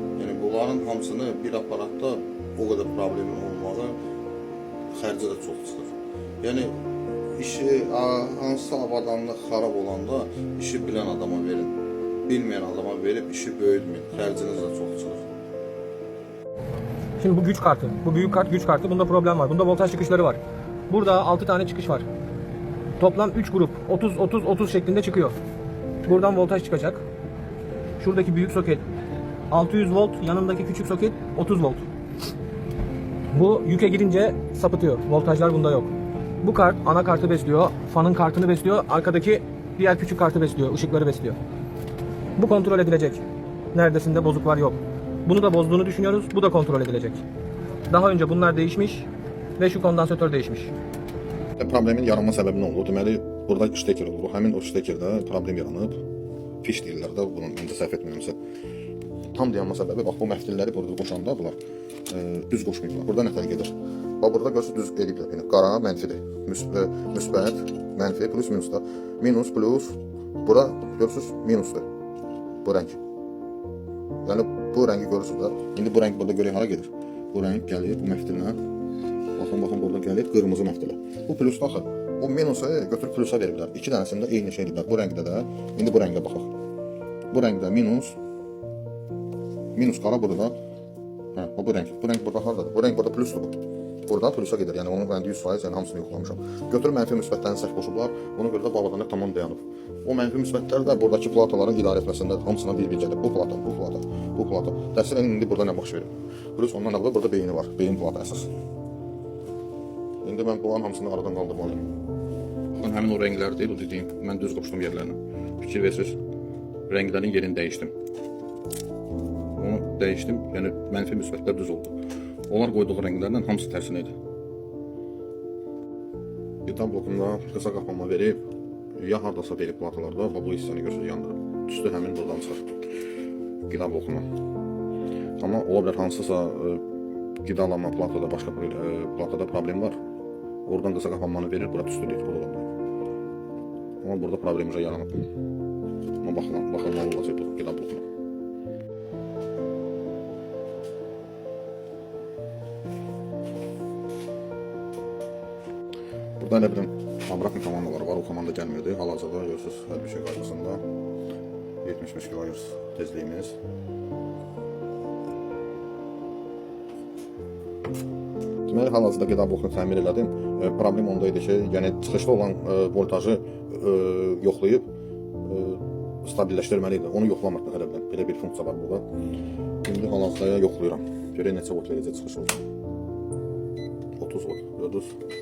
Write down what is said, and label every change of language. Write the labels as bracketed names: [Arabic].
[Azerbaijani] Yəni bunların hamısını bir aparatda o qədər problemin olmalı, xərci də çox çıxır. Yəni işi hansısa avadanlıq xarab olanda işi bilən adama verin. Bilməyən adama verib işi böyütməyin, xərciniz də çox çıxır. [Turkish] Şimdi bu güç kartı. Bu büyük kart güç kartı. Bunda problem var. Bunda voltaj çıkışları var. Burada 6 tane çıkış var. Toplam 3 grup. 30 şeklinde çıkıyor. Buradan voltaj çıkacak. Şuradaki büyük soket 600 volt. Yanındaki küçük soket 30 volt. Bu yüke girince sapıtıyor. Voltajlar bunda yok. Bu kart ana kartı besliyor. Fanın kartını besliyor. Arkadaki diğer küçük kartı besliyor. Işıkları besliyor. Bu kontrol edilecek. Neredesinde bozuk var yok. Bunu da bozduğunu düşünüyoruz. Bu da kontrol edilecek. Daha önce bunlar değişmiş ve şu kondansatör değişmiş. [Azerbaijani] Problemin yaranma səbəbi nə oldu? Deməli, burada steker oldu. Həmin o stekerdə problem yaranıb. Fiş deyirlər də, bunun məndə səhv etmirəmsə. Tam dayanma səbəbi, bax bu məftilləri burada qoşanda bunlar düz qoşmayıblar. Burada nətər gedir? Bax burada görürsünüz düz ediblər. Yəni qara mənfidir. Müsbət, mənfi, plus minus da. Minus, plus, bura görürsünüz minusdur. Bu rəng. Yəni bu rəngi görürsünüz də. İndi bu rəng burada görək hara gedir. Bu rəng gəlir bu məftilə. Baxın burada gəlir qırmızı məftilə. Bu plus axı. O minusu götürüb plusa veriblər. İki dənəsində eyni şey ediblər. Bu rəngdə də, indi bu rəngə baxaq. Bu rəngdə minus qara burada. Hə, bu rəng. Bu rəng burada hardadır? Bu rəng burada plusdur bu. Burada plusa gedir. Yəni onun rəngi 100%, yəni hamısını yoxlamışam. Götürüb mənfi müsbətlərini səhv qoşublar. Ona görə də bu avadanlıq tamam dayanıb. O mənfi müsbətlər də buradakı plataların idarə etməsində hamısına bir-bir gedir. Bu plata, bu plata, bu plata. Təəssüfən indi burada nə baş verir? Plus ondan əvvəl burada beyni var. Beyin plata əsas. İndi mən bunların hamısını aradan qaldırmalıyım. Baxın, həmin o rənglər deyil, o dediyim. Mən düz qoşdum yerlərini. Fikir versiniz. Rənglərin yerini dəyişdim. Onu dəyişdim. Yəni mənfi müsbətlər düz oldu. Onlar qoyduğu rənglərdən hamısı tərsinə idi. Qida blokunda qısa qapanma verib, ya hardasa verib platalarda, bu hissəni görürsünüz yandırıb. Tüstü həmin buradan çıxır. Qida blokuna. Amma ola bilər hansısa qidalanma platada, başqa platada problem var. Oradan qısa qapanmanı verir, bura tüstü deyir. Amma burada problem yaranıb. Amma baxın nə olacaq bu qida blokuna. Burada elə bilin Amrak komandaları var, o komanda gəlmirdi. Hal-hazırda görürsünüz hər bir şey qaydasında 75 kHz tezliyimiz. Deməli, hal-hazırda qida blokunu təmir elədim. Problem onda idi ki, yəni çıxışda olan voltajı yoxlayıb stabilləşdirməli idi. Onu yoxlamırdı elə bilin. Belə bir funksiya var burada. İndi hal-hazırda yoxlayıram. Görək neçə volt verəcək çıxış olacaq. 30 volt, gördünüz.